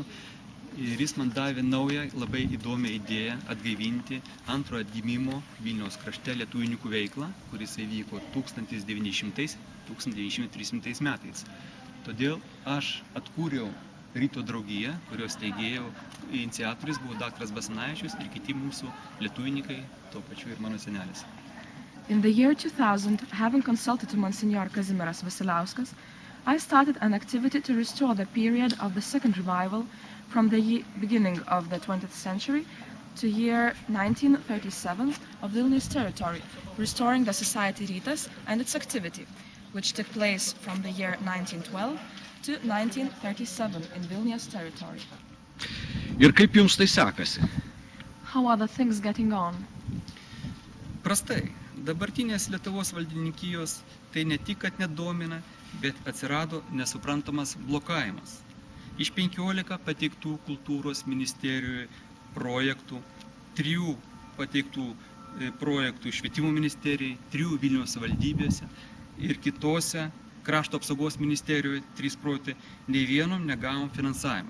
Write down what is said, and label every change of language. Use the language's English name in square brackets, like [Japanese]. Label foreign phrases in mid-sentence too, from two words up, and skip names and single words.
[Lithuanian] Ir jis man davė naują, labai įdomią idėją atgaivinti antrojo atgimimo Vilniaus krašte lietuvininkų veiklą, kuris įvyko 1900–1903 metais. Todėl aš atkūriau Ryto draugiją, kurios steigėjo iniciatorius buvo daktaras Basanavičius ir kiti mūsų lietuvininkai, tuo pačiu ir mano senelis. [English] In the year 2000, having consulted to Monsignor Kazimieras Vasiliauskas, I started an activity to restore the period of the second revival from the beginning of the 20th century to year 1937 of Vilnius territory, restoring the Society Rytas and its activity, which took place from the year 1912 to 1937 in Vilnius territory. [Lithuanian] Ir kaip jums tai sekasi? [English] How are the things getting on? [Lithuanian] Prastai. Dabartinės Lietuvos valdininkijos tai ne tik, kad nedomina, bet atsirado nesuprantamas blokavimas. Iš 15 pateiktų kultūros ministerijoje projektų, 3 pateiktų projektų švietimo ministerijai, 3 Vilniaus valdybėse ir kitose krašto apsaugos ministerijoje 3 projektai, nei vienom negavom finansavimą.